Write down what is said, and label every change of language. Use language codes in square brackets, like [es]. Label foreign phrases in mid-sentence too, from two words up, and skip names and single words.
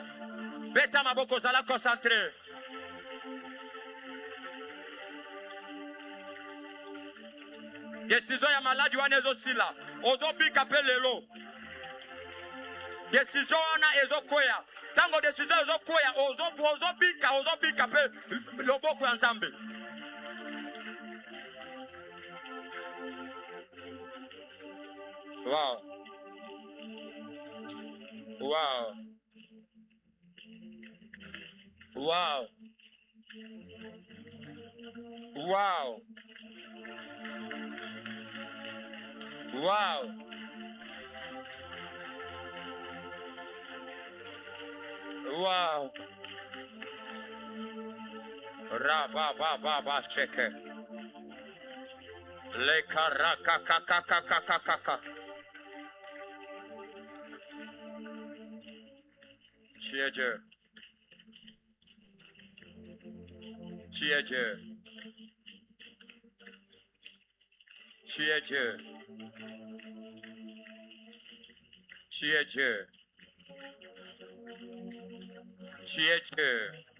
[ln] Beta maboko zala concentré. Décision ya maladi wana ezosila. Ozobika pe lelo. Décision wana ezokwea. Tango décision ezokwea, ozobika pe loboko ya Nzambe. Wow. Wow. Wow. Wow. Wow. Wow. Ra-ba-ba-ba-ba sheke. Le-ka-ra-ka-ka-ka-ka-ka-ka-ka. [fr] Tu es Dieu. Tu es Dieu. Tu es Dieu. Tu es Dieu. Tu es Dieu.